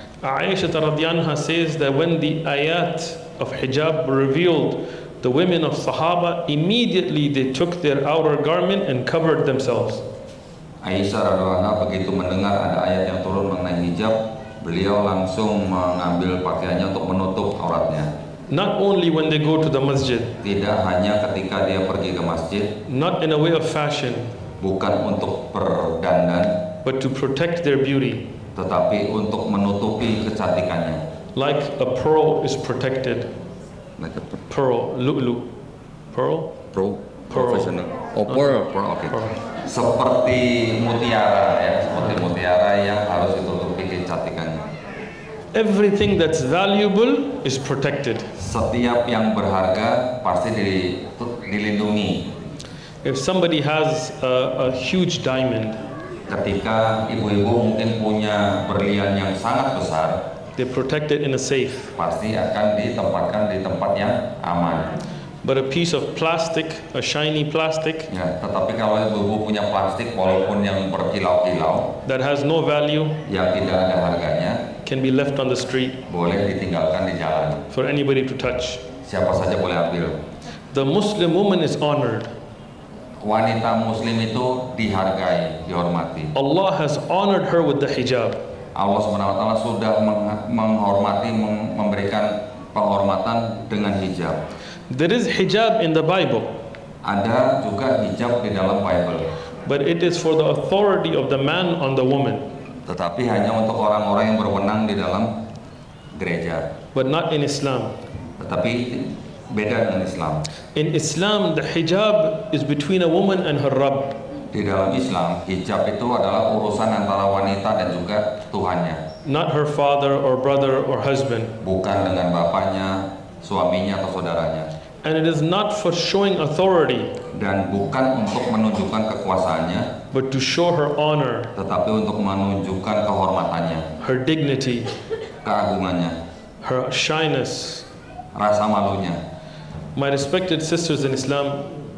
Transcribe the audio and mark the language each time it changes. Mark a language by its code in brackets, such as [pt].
[en] Aisha radhiyallahu anha says that when the ayat of hijab were revealed, the women of Sahaba immediately they took their outer garment and covered themselves. [id] Aisyah radhiyallahu anha begitu mendengar ada ayat yang turun mengenai hijab, beliau langsung mengambil pakaiannya untuk menutup auratnya. [en] Not only when they go to the masjid, [id] Tidak hanya ketika dia pergi ke masjid, [en] not in a way of fashion, [id] bukan untuk berdandan, [en] but to protect their beauty. [id] tetapi untuk menutupi kecantikannya. [en] Like a pearl is protected. Pearl, lu'lu. Pearl? Pearl. Profesional. Oh, pearl. Pearl, oke. Pearl. [id] Seperti mutiara ya, seperti mutiara yang harus ditutupi kecantikannya. [en] Everything that's valuable is protected. [id] Setiap yang berharga pasti dilindungi. [en] If somebody has a huge diamond, [id] Ketika ibu-ibu mungkin punya berlian yang sangat besar, [en] they protect it in a safe. [id] pasti akan ditempatkan di tempat yang aman. [en] But a piece of plastic, a shiny plastic, [id] Ya, tetapi kalau ibu-ibu punya plastik walaupun yang berkilau-kilau, [en] that has no value, [id] yang tidak ada harganya, [en] can be left on the street [id] boleh ditinggalkan di jalan. [en] for anybody to touch. [id] Siapa saja boleh ambil. [en] The Muslim woman is honored. [id] Wanita muslim itu dihargai, dihormati. [en] Allah has honored her with the hijab. [id] Allah Subhanahu wa taala sudah menghormati, memberikan penghormatan dengan hijab. [en] There is hijab in the Bible, [id] Ada juga hijab di dalam Bible, [en] but it is for the authority of the man on the woman, [id] tetapi hanya untuk orang-orang yang berwenang di dalam gereja. [en] but not in Islam. [id] Tetapi beda dengan Islam. [en] In Islam, the hijab is between a woman and her Rabb. [id] Di dalam Islam, hijab itu adalah urusan antara wanita dan juga Tuhannya, [en] Not her father or brother or husband. [id] bukan dengan bapaknya, suaminya atau saudaranya. [en] And it is not for showing authority, [id] Dan bukan untuk menunjukkan kekuasaannya, [en] but to show her honor, [id] tetapi untuk menunjukkan kehormatannya, [en] her dignity, [id] keagungannya, [en] her shyness. [id] rasa malunya. [en] My respected sisters in Islam,